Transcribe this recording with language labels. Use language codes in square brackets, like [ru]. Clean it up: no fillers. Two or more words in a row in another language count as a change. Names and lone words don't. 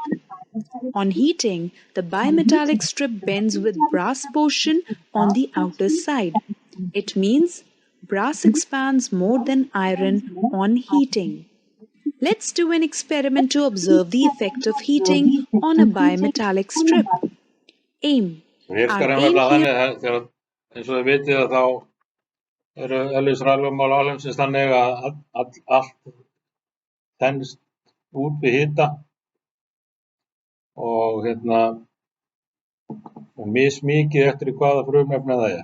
[en] On heating, the bimetallic strip bends with brass portion on the outer side. It means brass expands more than iron on heating. Let's do an experiment to observe the effect of heating on a bimetallic strip. Aim. [is] Virkar einfaldlega þannig að þegar, eins og þið vitið að þá eru eðlisraflögmál alheimsins þannig að allt þenst út við hita og mismikið eftir í hvaða frumefni það er.